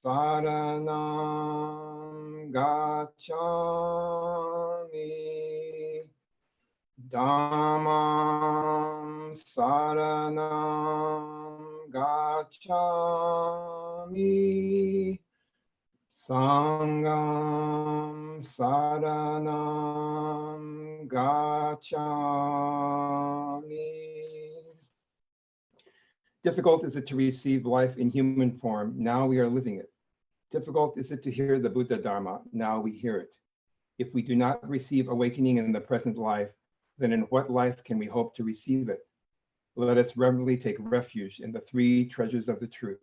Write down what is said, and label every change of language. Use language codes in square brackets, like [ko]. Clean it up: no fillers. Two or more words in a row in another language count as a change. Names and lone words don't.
[pi] saranam gacchami dhammam saranam gacchami sangham saranam gacchami. [en] Difficult is it to receive life in human form. Now we are living it. Difficult is it to hear the Buddha Dharma. Now we hear it. If we do not receive awakening in the present life, then in what life can we hope to receive it? Let us reverently take refuge in the three treasures of the truth.